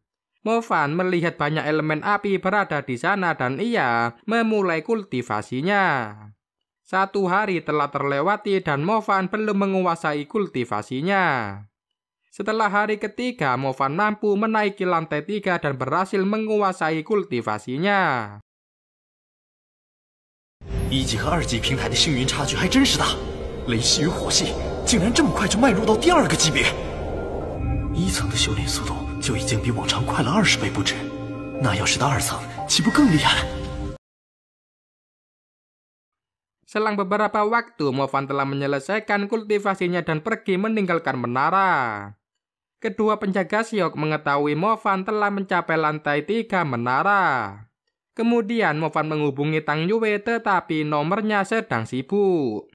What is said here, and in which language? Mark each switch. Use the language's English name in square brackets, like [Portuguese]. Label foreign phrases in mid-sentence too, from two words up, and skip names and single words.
[Indonesian] Mo Fan melihat banyak elemen api berada di sana dan ia memulai kultivasinya. 1 hari telah terlewati dan Mo Fan belum menguasai kultivasinya. Setelah hari ketiga, Mo Fan mampu menaiki lantai 3 dan berhasil menguasai kultivasinya. [Chinese] 1 级和2级平台的幸运差距还真是大，雷系与火系竟然这么快就迈入到第2个级别。1层的修炼速度就已经比往常快了20倍不止，那要是到2层，岂不更厉害？ [Indonesian] Selang beberapa waktu, Mo Fan telah menyelesaikan kultivasinya dan pergi meninggalkan menara. Kedua penjaga Siok mengetahui Mo Fan telah mencapai lantai 3 menara. Kemudian Mo Fan menghubungi Tang Yue tetapi nomornya sedang sibuk.